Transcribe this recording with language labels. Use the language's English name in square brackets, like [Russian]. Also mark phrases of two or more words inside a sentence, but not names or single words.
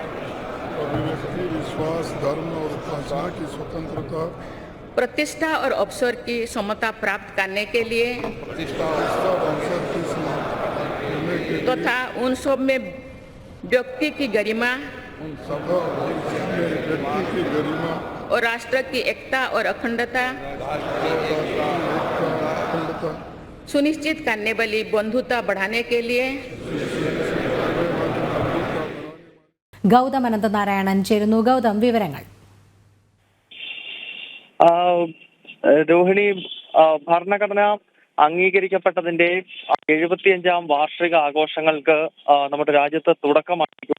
[Hindi] प्रतिष्ठा और अवसर की समता प्राप्त करने के लिए तथा उन सब में व्यक्ति की गरिमा और राष्ट्र की एकता और अखंडता सुनिश्चित करने वाली बंधुता बढ़ाने के लिए [Malayalam] ഗൗതം അനന്തനാരായണൻ ചേരുന്നു. ഗൗതം, വിവരങ്ങൾ. രോഹിണി, ഭരണഘടന അംഗീകരിക്കപ്പെട്ടതിന്റെ 75ാം വാർഷിക ആഘോഷങ്ങൾക്ക് നമ്മുടെ രാജ്യത്ത് തുടക്കമായി.